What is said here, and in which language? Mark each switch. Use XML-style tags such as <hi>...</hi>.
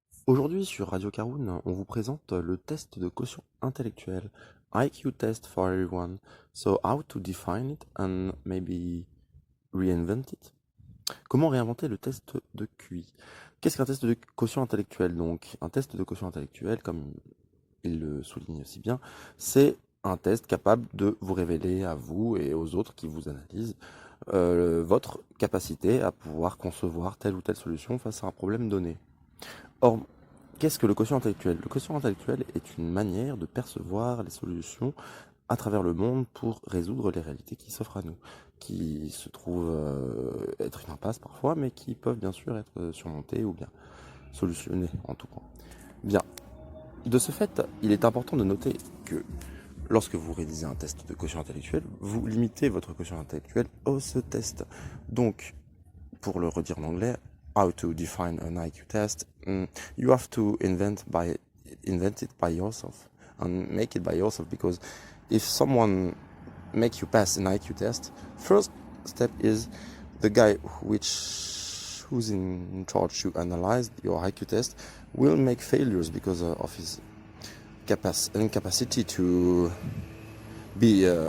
<fr>Aujourd'hui sur Radio Caroune, on vous présente le test de quotient intellectuel,</fr> <en>IQ test for everyone. So how to define it and maybe reinvent it?</en> <fr>Comment réinventer le test de QI? Qu'est-ce qu'un test de quotient intellectuel donc? Un test de quotient intellectuel, comme il le souligne si bien, c'est un test capable de vous révéler à vous et aux autres qui vous analysent votre capacité à pouvoir concevoir telle ou telle solution face à un problème donné. Or, qu'est-ce que le quotient intellectuel? Le quotient intellectuel est une manière de percevoir les solutions à travers le monde pour résoudre les réalités qui s'offrent à nous, qui se trouvent être une impasse parfois, mais qui peuvent bien sûr être surmontées ou bien solutionnées en tout cas. Bien, de ce fait, il est important de noter que lorsque vous réalisez un test de quotient intellectuel, vous limitez votre quotient intellectuel à ce test. Donc, pour le redire en anglais,</fr> <en>how to define an IQ test, you have to invent it by yourself and make it by yourself, because if someone make you pass an IQ test, first step is the guy who's in charge to analyze your IQ test will make failures because of his incapacity to be</en>